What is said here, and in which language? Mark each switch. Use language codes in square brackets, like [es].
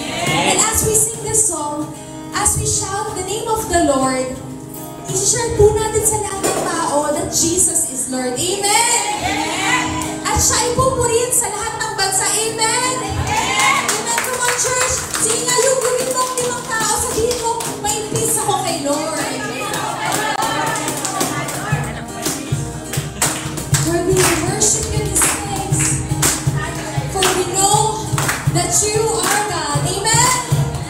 [en] And as we sing this song, as we shout the name of the Lord, [tl] i-share po natin sa lahat ng tao [en] that Jesus is Lord. Amen? [tl] At siya ay pupurin sa lahat ng bansa. Amen? Amen! [en] Come on, church! [tl] Sige nga yung gawin mo ang limang tao, sabihin mo, may peace ako kay Lord. [en] For we worship you in His names. For we know that you are God. Amen?